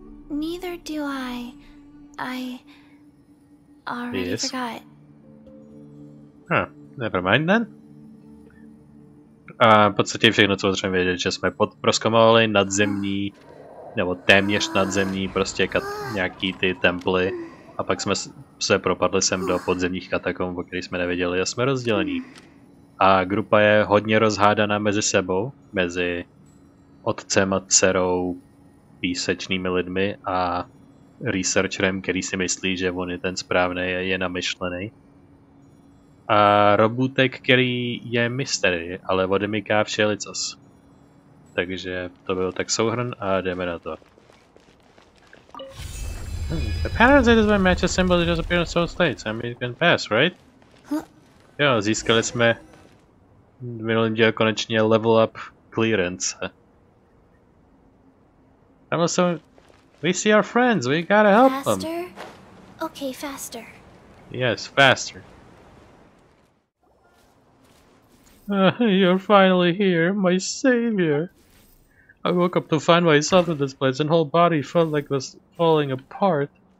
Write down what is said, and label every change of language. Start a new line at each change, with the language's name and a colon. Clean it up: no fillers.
English: Neither do I already forgot. Never mind then.
Czech: A v podstatě všechno, co potřebujeme vědět, že jsme prozkoumali nadzemní, nebo téměř nadzemní, prostě nějaký ty temply, a pak jsme se propadli sem do podzemních katakomb, o kterých jsme nevěděli, a jsme rozdělení. A grupa je hodně rozhádaná mezi sebou, mezi otcem a dcerou, písečnými lidmi a researcherem, který si myslí, že on je ten správný a je namyšlený. A robůtek, který je mystery, ale odemyká všelicos. Takže to byl tak souhrn a jdeme na to.
English: The pattern says my match symbol just appear in soul states. I mean, you can pass, right?
Czech: Jo, získali jsme v minulém díle konečně
English: level up clearance. I'm also... We see our friends, we gotta help them. Faster? Okay, faster. Yes, faster. You're finally here, my savior. I woke up to find myself in this place and whole body felt like it was falling apart.